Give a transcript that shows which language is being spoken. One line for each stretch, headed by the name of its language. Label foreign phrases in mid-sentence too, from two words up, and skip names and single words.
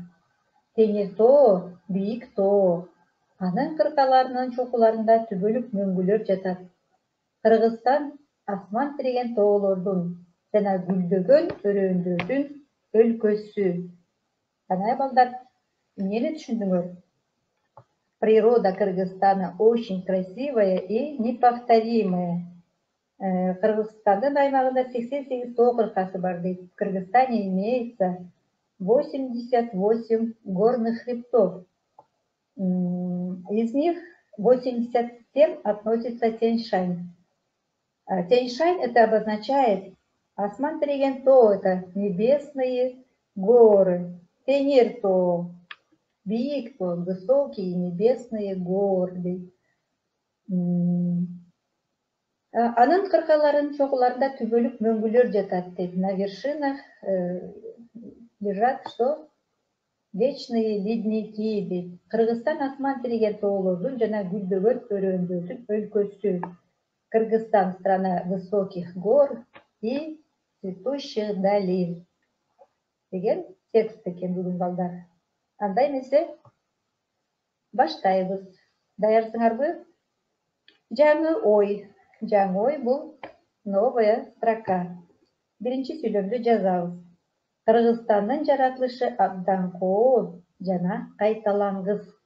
Kyrgyz: Теңир тоо бийик тоо. Анын кыркаларынын чокуларында түбөлүк мөңгүлөр жатат. Кыргызстан асман тиреген тоолордун жана гүлдөгөн өрөөндөрдүн өлкөсү. Кандай балдар, эмнени түшүндүңөр?
Russian: Природа Кыргызстана очень красивая и неповторимая.
Kyrgyz: Кыргызстандын аймагында 88 тоо кыркасы бар дейт.
Russian: В Кыргызстане имеется 88 горных хребтов. Из них 87 относится Тянь-Шань. Тянь-Шань это обозначает
Kyrgyz: асман тиреген тоо,
Russian: это небесные горы.
Kyrgyz: Теңир тоо, бийик тоо,
Russian: высокие небесные горы.
Kyrgyz: Анын кыркаларынын чокуларында түбөлүк мөңгүлөр жатат дейт.
Russian: На вершинах лежат что? Вечные ледники дейт.
Kyrgyz: Кыргызстан асман тиреген тоолордун жана гүлдөгөн өрөөндөрдүн өлкөсү.
Russian: Кыргызстан страна высоких гор и цветущих долин
Kyrgyz: деген текст экен бүгүн балдар. Анда эмесе баштайбыз. Даярсыңарбы? Жаңы ой. Жаңы ой бул
Russian: новая строка.
Kyrgyz: Биринчи сүйлөмдү жазабыз. Кыргызстандын жаратылышы абдан кооз жана кайталангыс.